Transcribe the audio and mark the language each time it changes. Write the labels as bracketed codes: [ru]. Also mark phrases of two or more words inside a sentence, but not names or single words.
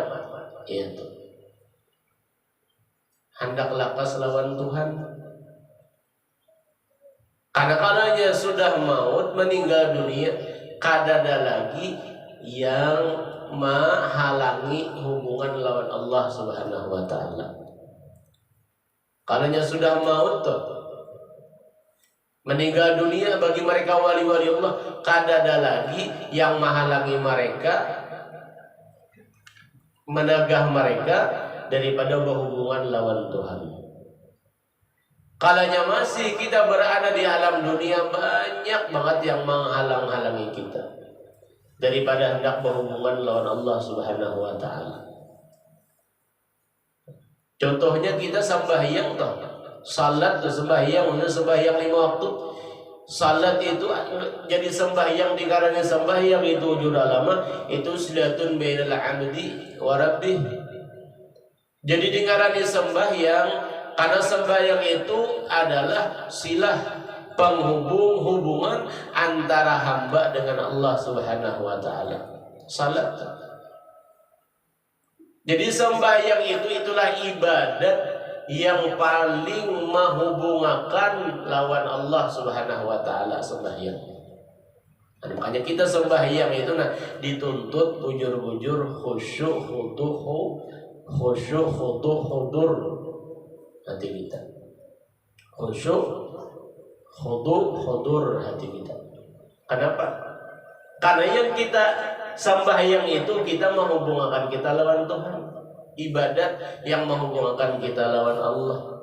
[bjn] Itu hendak lakas lawan Tuhan. Kadang-kadangnya sudah maut meninggal dunia, kada ada lagi yang menghalangi hubungan lawan Allah [ar] سبحانه وتعالى. [bjn] Kalanya sudah maut tuh Meninggal dunia bagi mereka wali-wali Allah, kadada lagi yang menghalangi mereka, menegah mereka daripada berhubungan lawan Tuhan. Kalanya masih kita berada di alam dunia, banyak banget yang menghalang-halangi kita daripada hendak berhubungan lawan Allah [ar] سبحانه وتعالى. [bjn] Contohnya kita sembahyang toh, salat tuh sembahyang, untuk sembahyang 5 waktu. [id] Salat itu jadi sembahyang, dikarenakan sembahyang itu wujud lama, itu [ar] صلة بين العبد وربه. [id] Jadi dikarenakan sembahyang, karena sembahyang itu adalah silah penghubung hubungan antara hamba dengan Allah [ar] سبحانه وتعالى. [bjn] Salat. Jadi sembahyang itulah ibadat yang paling menghubungkan lawan Allah [ar] سبحانه وتعالى, [id] sembahyang. [bjn] Nah, makanya kita sembahyang itu dituntut bujur-bujur khusyuk khudu hudur hati kita. [id] Khusyuk khudu hudur hati kita. Kenapa? [bjn] Karena yang kita sembahyang itu kita menghubungkan kita lawan Tuhan. Ibadat yang menghubungkan kita lawan Allah.